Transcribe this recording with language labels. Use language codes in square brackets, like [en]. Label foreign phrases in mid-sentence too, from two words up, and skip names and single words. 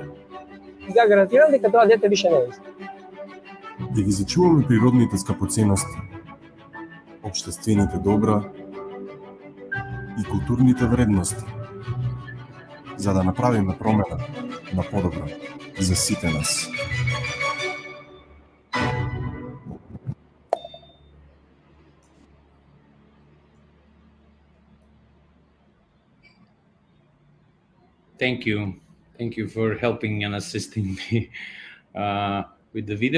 [mk] Ја гарантирам дека тоа дете више не иска. Да ги зачуваме природните скапоценности, општествените добра и културните вредности, за да направиме промена на подобро за сите нас. [en] Thank you for helping and assisting me with the video.